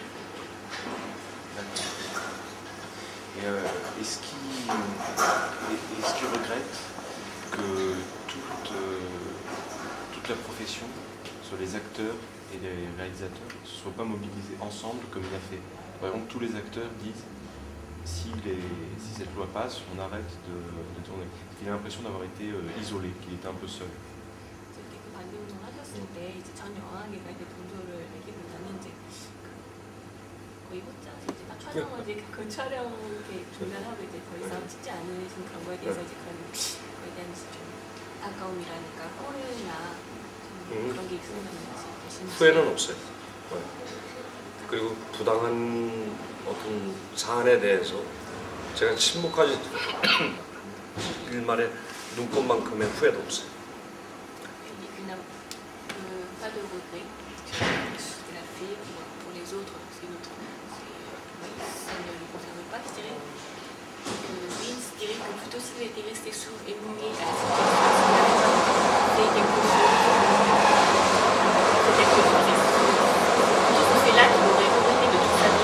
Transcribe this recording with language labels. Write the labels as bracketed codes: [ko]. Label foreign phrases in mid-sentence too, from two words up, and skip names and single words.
[fr] Et est-ce qu'il regrette que toute la profession, soit les acteurs et les réalisateurs, ne se soient pas mobilisés ensemble comme il a fait? Par exemple, tous les acteurs disent si cette loi passe, on arrête de tourner. Il a l'impression d'avoir été isolé, qu'il était un peu seul. [ko] 촬영을 이제 그 촬영 이렇게 중단하고 이제 더 이상 찍지 않으신 그런 거에 대해서 이제 그거에 대한 좀 아까움이라니까 후회나 그런 게 있으면 계신지. 후회는 없어요. 그리고 부당한 어떤 사안에 대해서 제가 침묵하지 일말의 눈꽃만큼의 후회도 없어요. [fr] Pas de regret. Ce qu'elle a fait pour les autres, c'est une autre. Ça ne le concerne pas, je dirais. Oui, je dirais que plutôt s'il était resté sourd et muet à la situation, s'il n'avait pas fait quelque chose, peut-être que c'est là qu'il aurait regretté de toute sa vie.